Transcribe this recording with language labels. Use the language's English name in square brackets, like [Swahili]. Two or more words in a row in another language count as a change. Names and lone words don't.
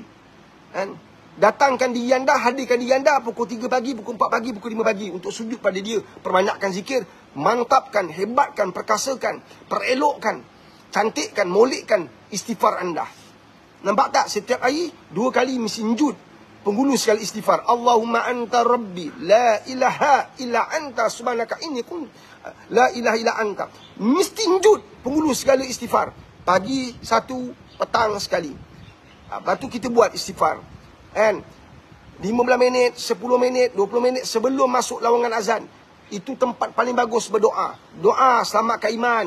[Malay] Datangkan diri anda, hadirkan diri anda pukul 3 pagi, pukul 4 pagi, pukul 5 pagi untuk sujud pada dia. Perbanyakkan zikir, mantapkan, hebatkan, perkasakan, perelokkan cantikkan, molekkan istighfar anda. Nampak tak? Setiap hari 2 kali mesti njud penghulu sekali istighfar. [Arabic] اللهم أنت ربي لا إله إلا أنت سبحانك إني كن لا إله إلا أنت. [Malay] Mesti njud penghulu segala istighfar. Pagi 1, petang sekali. Lepas tu kita buat istighfar. Kan? 15 minit, 10 minit, 20 minit sebelum masuk lawangan azan. Itu tempat paling bagus berdoa. Doa selamatkan iman.